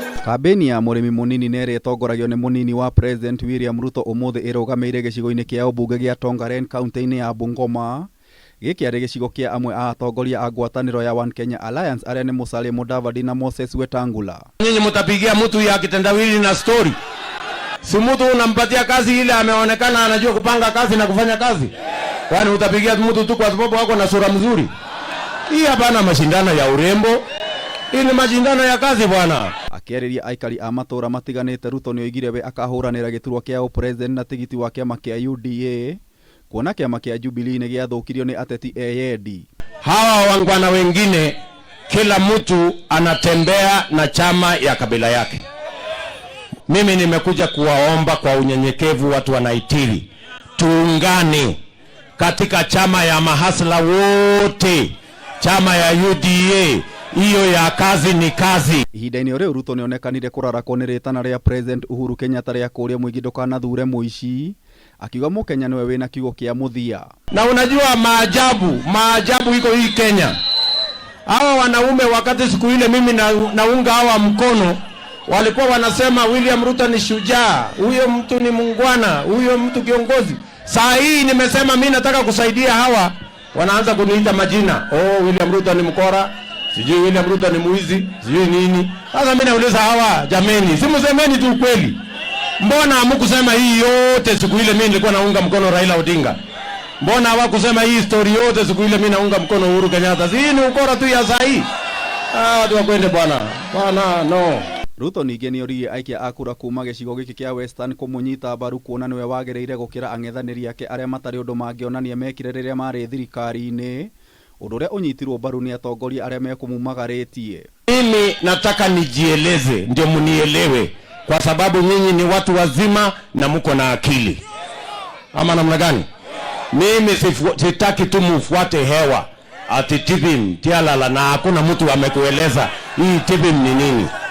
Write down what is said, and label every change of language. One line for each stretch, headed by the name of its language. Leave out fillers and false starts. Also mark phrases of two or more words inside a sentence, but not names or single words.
Kikuyu: Kambeni ya murimi munini nere tongoragio ni munini wa President William Ruto umuthi irugameire gicigo-ini kia ubunge gia Tanga kaunti-ini ya Bungoma gikiari gicigo kia amwe a atongoria a ngwataniro ya One Kenya Alliance aria ni Musalia Mudavadi na Moses Wetangula.
Swahili: Nyinyi mtapigia mtu ya kitendawili na story. Si mtu unampatia kazi ile ameonekana anajua kupanga kazi na kufanya kazi. Kwani utapigia mtu tu kwa sababu wako na sura mzuri? Hii hapana mashindano ya urembo. Hii ni mashindano ya kazi bwana.
Kikuyu: Akiaria aikari a matura matiganite Ruto ni oigire we akahuranira giturwa kia president na tigiti wa kiama kia UDA kuona kiama kia Jubilee ni giathukirio ni ateti eyendi.
Swahili: Hawa wangwana wengine kila mtu anatembea na chama ya kabila yake. Mimi nimekuja kuwaomba kwa unyenyekevu watu wanaitiri tuungane katika chama ya mahasla wote, chama ya UDA. Hiyo ya kazi ni kazi.
Kikuyu: Ihinda-ini riu Ruto ni onekanire kurarakwo ni Ritana ria President Uhuru Kenyatta ria kuria muingi ndukanathure muici, akiuga mukenya niwe wina kiugo kia muthia.
Swahili: Na unajua maajabu iko hii Kenya. Hawa wanaume wakati siku ile mimi naunga hawa mkono walikuwa wanasema William Ruto ni shujaa, huyo mtu ni mungwana, huyo mtu kiongozi. Saa hii nimesema mimi nataka kusaidia hawa, wanaanza kuniita majina. Oh, William Ruto ni mkora, sijui William Ruto ni muizi, sijui nini. Sasa mimi nauliza hawa, jameni, si msemeni tu kweli. Mbona hamkusema hii yote siku ile mimi nilikuwa naunga mkono Raila Odinga? Mbona hawakusema hii story yote siku ile mimi naunga mkono Uhuru Kenyatta? Si ni ukora tu ya saa hii. Watu wakwende bwana. Bwana no.
Kikuyu: Ruto ninge ni oririe aikia akura kuuma gicigo giki kia Western kumunyita mbaru kuona niwe wagereire gukira ang'ethaniri ake aria matari undu mangionania mekire riria mari thirikari-ini, undu uria unyitirwo mbaru ni atongoria aria mekumumagaritie.
Swahili: Mimi nataka nijieleze ndio munielewe, kwa sababu nyinyi ni watu wazima na mko na akili. Ama namna gani? Mimi sitaki tu mfuate hewa ati
Kalenjin: tipim tialala
Swahili: na hakuna mtu amekueleza hii tipim ni nini.